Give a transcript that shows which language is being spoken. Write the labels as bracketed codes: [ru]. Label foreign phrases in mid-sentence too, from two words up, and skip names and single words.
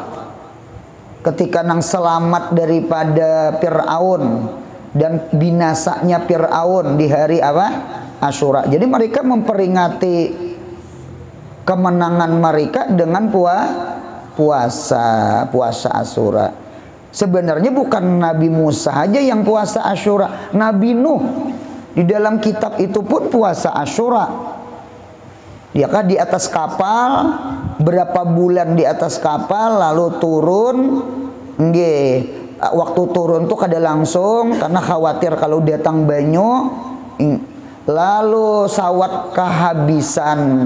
[id] Ketika nang selamat daripada Fir'aun dan binasanya Fir'aun di hari apa? Asyura. Jadi mereka memperingati kemenangan mereka dengan puasa Asyura. Sebenarnya bukan Nabi Musa aja yang puasa Asyura, Nabi Nuh di dalam kitab itu pun puasa Asyura. Dia kan di atas kapal, berapa bulan di atas kapal, lalu turun, waktu turun tuh kada langsung karena khawatir kalau datang banyu, lalu sawat kehabisan